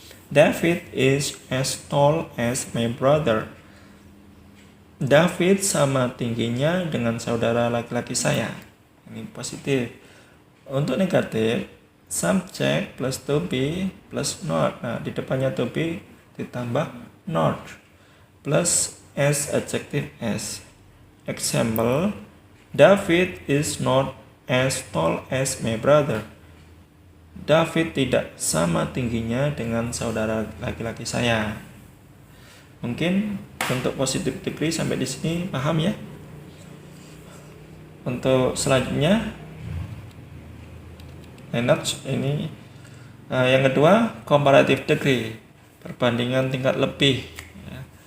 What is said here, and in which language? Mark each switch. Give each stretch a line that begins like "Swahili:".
English: David is as tall as my brother.
Indonesian: David sama tingginya dengan saudara laki-laki saya. Ini positif. Untuk negatif,
English: subject plus to be plus not.
Indonesian: Nah, di depannya to be ditambah
English: not plus S adjective S. Example, David is not as tall as my brother.
Indonesian: David tidak sama tingginya dengan saudara laki-laki saya. Mungkin untuk positive degree sampai di sini paham ya. Untuk selanjutnya notch ini. Yang kedua, comparative degree, perbandingan tingkat lebih, ya.